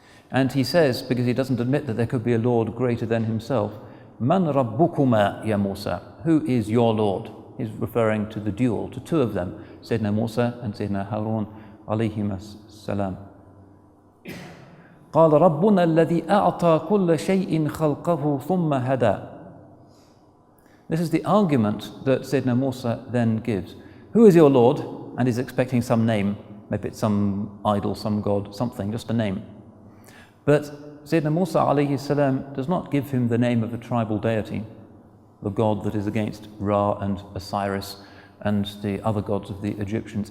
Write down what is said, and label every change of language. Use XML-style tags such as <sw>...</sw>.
<en>And he says, because he doesn't admit that there could be a Lord greater than himself,</en> <ar>"Man rabbukuma ya Musa,"</ar> <en>who is your Lord? He's referring to the duel, to two of them, Sayyidina Musa and Sayyidina Harun alayhim as-salam.</en> <ar>قال ربنا الذي أعطى كل شيء خلقه ثم هدى.</ar> <en>This is the argument that Sayyidina Musa then gives. Who is your Lord? And he's expecting some name, maybe it's some idol, some god, something, just a name. But Sayyidina Musa alayhi salam does not give him the name of a tribal deity, the god that is against Ra and Osiris and the other gods of the Egyptians.</en>